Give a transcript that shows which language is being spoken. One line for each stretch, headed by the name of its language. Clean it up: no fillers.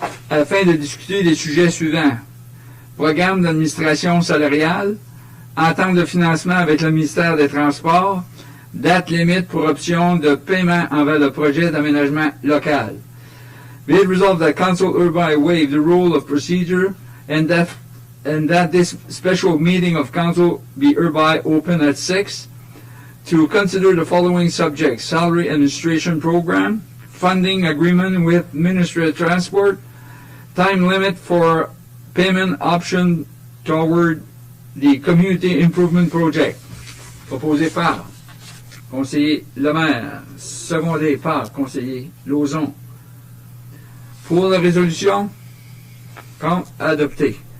French: Afin de discuter des sujets suivants. Programme d'administration salariale, entente de financement avec le ministère des Transports, date limite pour option de paiement envers le projet d'aménagement local.
English: Be it resolved that Council hereby waive the rule of procedure and that this special meeting of Council be hereby open at 6 to consider the following subjects: salary administration program, funding agreement with Ministry of Transport, time limit for payment option toward the Community Improvement Project.
French: Proposé par conseiller Lemaire, secondé par conseiller Lauzon. Pour la résolution, contre, adopté.